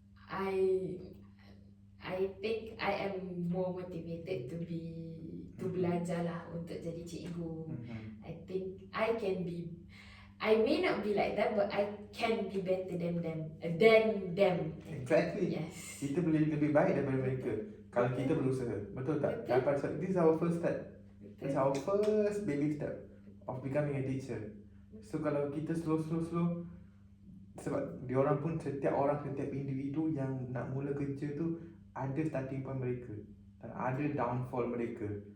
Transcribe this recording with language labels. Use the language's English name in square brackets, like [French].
[English] I think I am more motivated to [Malay] belajar lah untuk jadi cikgu. [English] I think I may not be like them, but I can be better than them. Exactly. Yes. [Malay] Kita boleh lebih baik daripada mereka kalau kita berusaha. Betul tak? [English] This is our first step. This is our first baby step of becoming a teacher. [Malay] So kalau kita slow, sebab diorang pun setiap individu yang nak mula kerja tu ada starting point mereka dan ada downfall mereka.